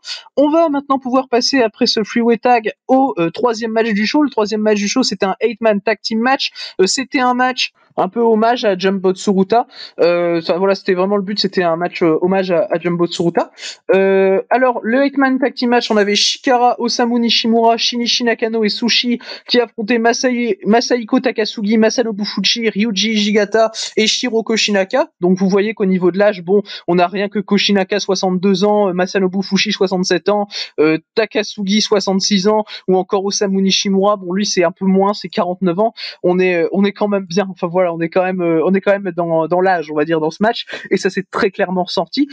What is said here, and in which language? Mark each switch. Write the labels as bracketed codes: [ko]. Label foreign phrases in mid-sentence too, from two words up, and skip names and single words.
[fr] On va maintenant pouvoir passer après ce [en] freeway tag [fr] au troisième match du show. Le troisième match du show, c'était un [en] 8-man tag team match. [fr] C'était un match un peu hommage à Jumbo Tsuruta. Voilà, c'était vraiment le but, c'était un match hommage à Jumbo Tsuruta. Alors, le [en] 8-man tag team match, [fr] on avait Shikara, Osamu Nishimura, Shinichi Nakano et Sushi qui affrontaient Masahiko Takasugi, Masanobu Fuchi, Ryuji Hijigata et Shiro Koshinaka. Donc vous voyez qu'au niveau de l'âge, bon, on a rien que Koshinaka 62 ans, Masanobu Fuchi 67 ans, Takasugi 66 ans ou encore Osamu Nishimura. Bon, lui c'est un peu moins, c'est 49 ans. On est quand même bien. Enfin voilà, on est quand même dans l'âge, on va dire, dans ce match, et ça s'est très clairement ressorti.